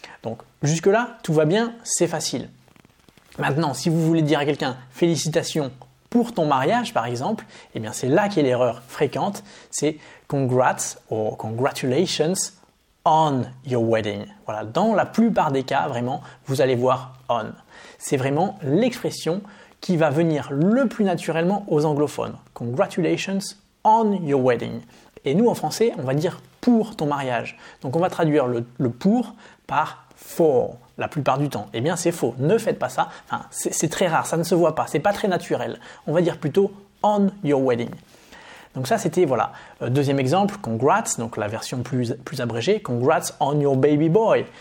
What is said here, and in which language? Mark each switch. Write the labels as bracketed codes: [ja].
[fr] Donc jusque-là, tout va bien, c'est facile. Maintenant, si vous voulez dire à quelqu'un félicitations pour ton mariage par exemple, eh bien c'est là qu'est l'erreur fréquente. C'est [en] congrats [fr] ou [en] congratulations on your wedding. [fr] Voilà, dans la plupart des cas, vraiment, vous allez voir on. C'est vraiment l'expression qui va venir le plus naturellement aux anglophones. [en] Congratulations on your wedding. [fr] Et nous, en français, on va dire pour ton mariage. Donc, on va traduire le pour par for la plupart du temps. Eh bien, c'est faux. Ne faites pas ça. Enfin, c'est très rare. Ça ne se voit pas. C'est pas très naturel. On va dire plutôt [en] on your wedding. [fr] Donc ça, c'était, voilà. Deuxième exemple, congrats, donc la version plus abrégée, [en] congrats on your baby boy.